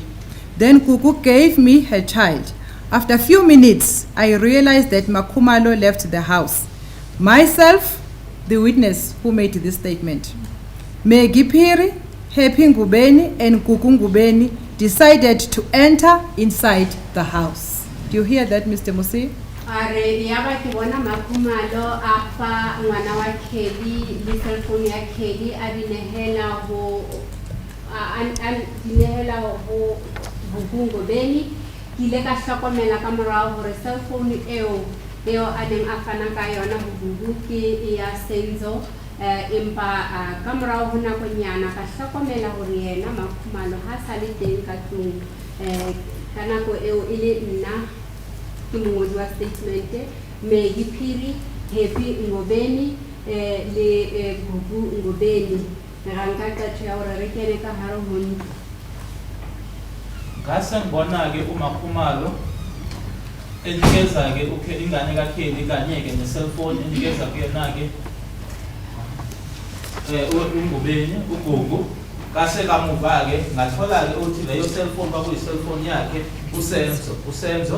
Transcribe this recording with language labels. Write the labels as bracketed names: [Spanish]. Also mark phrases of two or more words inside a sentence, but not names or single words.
[English] Then Kuku gave me her child. After a few minutes, I realized that Makhumalo left the house. Myself, the witness who made this statement, Megi Phiri, Happy Ngubeni, and Kuku Ngubeni decided to enter inside the house. Do you hear that, Mr. Musi? [Southern Sotho] Are yaba ke bona Makhumalo a fa ngwana wa Kelly le cell phone ya Kelly a dinehela ho Ngobeni. Ke ile ka hlokomela ka morao hore cell phone eo a neng a fana ka yona ho Gugu ke ya Senzo. Empa ka morao ho nakonyana ka hlokomela hore yena Makhumalo ha sa le teng ka tlung ka nako eo e le nna ke mongodi wa statement Megi Phiri, Happy Ngobeni le Gugu Ngobeni ra nka qeto ya hore re kene ka hare ho ntlo. [Zulu] Ngase ngibona-ke uMakhumalo enikeza-ke ingane kaKelly kanye-ke ne-cellphone enikeza kuyena-ke uNgubeni uGugu. Kase kamuva-ke ngathola-ke ukuthi leyo cellphone kwakuyi-cellphone yakhe uSenzo.